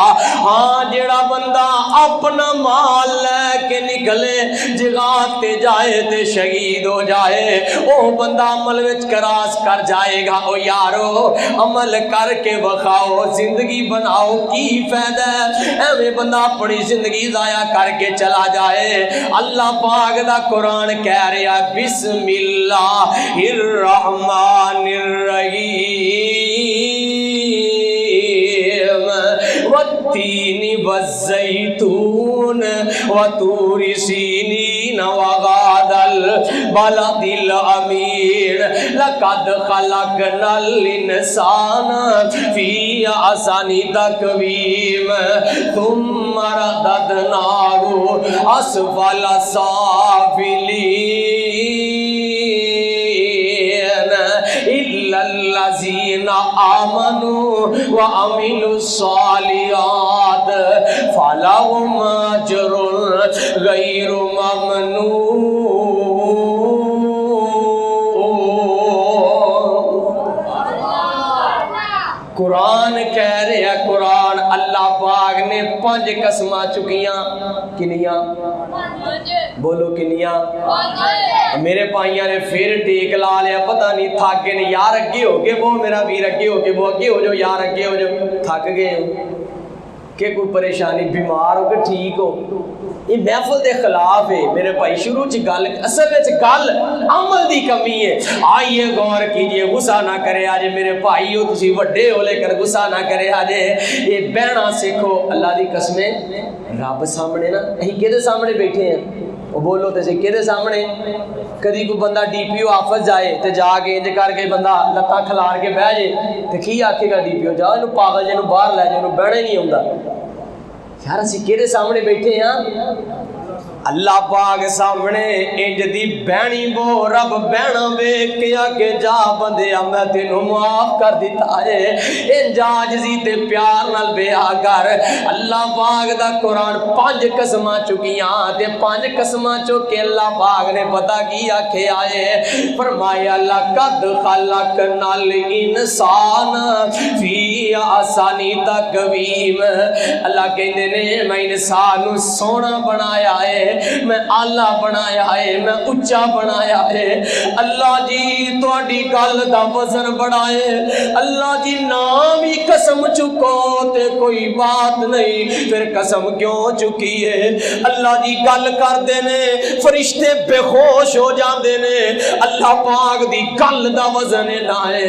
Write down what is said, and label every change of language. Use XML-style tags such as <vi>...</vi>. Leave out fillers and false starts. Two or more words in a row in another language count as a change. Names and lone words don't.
<pa>ہاں جڑا بندہ اپنا مال لے کے نکلے جہاد تے جائے تے شہید ہو جائے او بندہ عمل وچ کراس کر جائے گا۔ او یارو عمل کر کے بخاؤ، زندگی بناؤ، کی فائدہ ہے ایویں بندہ اپنی زندگی ضائع کر کے چلا جائے۔ اللہ پاک دا قرآن کہہ رہا ہے</pa> <ar>بسم اللہ الرحمن الرحیم والتین والزیتون وطور سینین وغاد البلد الامین لقد خلقنا الانسان فی احسن تقویم ثم رددناہ اسفل سافلین الا الذین آمنوا وعملوا الصالحات فلہم اجر غیر ممنون۔</ar> <pa>قرآن کہہ رہے ہیں، قرآن اللہ پاک نے 5 قسماں چکیاں، کنیاں بولو کنیاں؟ میرے پائیاں نے پھر ٹیک لا لیا، پتہ نہیں تھک گئے نے، یار اگے ہو کے وہ میرا ویر اگے ہو کے وہ اگے ہو جو، یار اگے ہو جو، تھک گئے ہو کہ کوئی پریشانی بیمار ہو کہ ٹھیک ہو، یہ محفل دے خلاف ہے میرے بھائی. شروع چ گل اصل وچ گل عمل دی کمی ہے.</pa> <ur>آئیے غور کیجئے،</ur> <pa>غصہ نہ کرے آجے میرے بھائی ہو، تسی وڈے ہو لیکن غصہ نہ کرے آجے. یہ بہنا سیکھو. اللہ دی قسمیں رب سامنے نا، اہیں کدے سامنے بیٹھے ہیں؟ وہ بولو تے کدے سامنے؟ کدی کوئی بندہ ڈی پی او آفس جائے تے جا کے انج کر کے بندہ لتاں کھلار کے بہ جائے تے کی آکھے گا ڈی پی او؟ جا اینو پاگل جے نو باہر لے جے، نو بہنا ہی نہیں ہوندا. یار اسی کدے سامنے بیٹھے ہیں؟ اللہ پاک سامنے. انج دی بہنی بو رب بہنا ویکھ کے آگے جا بندیا میں تینوں معاف کر دیتا ہے. انج عاجزی تے پیار نال بیاہ کر. اللہ پاک دا قرآن 5 قسماں چکیاں تے 5 قسماں چک کے اللہ پاک نے پتہ کی آکھے آئے.</pa> <ar>فرمایا لقد خلقنا الانسان فی احسن تقویم.</ar> <pa>اللہ کہندے نے میں انسان نو سونا بنایا ہے، میں آلہ بنایا ہے، میں اچھا بنایا ہے. اللہ جی تہاڈی گل دا وزن بڑھائے. اللہ جی نام ہی قسم چکو تے کوئی بات نہیں، پھر قسم کیوں چکی ہے؟ اللہ جی گل کردے نے فرشتے بے ہوش ہو جاندے نے. اللہ پاک دی گل دا وزن نہ ہے.</pa>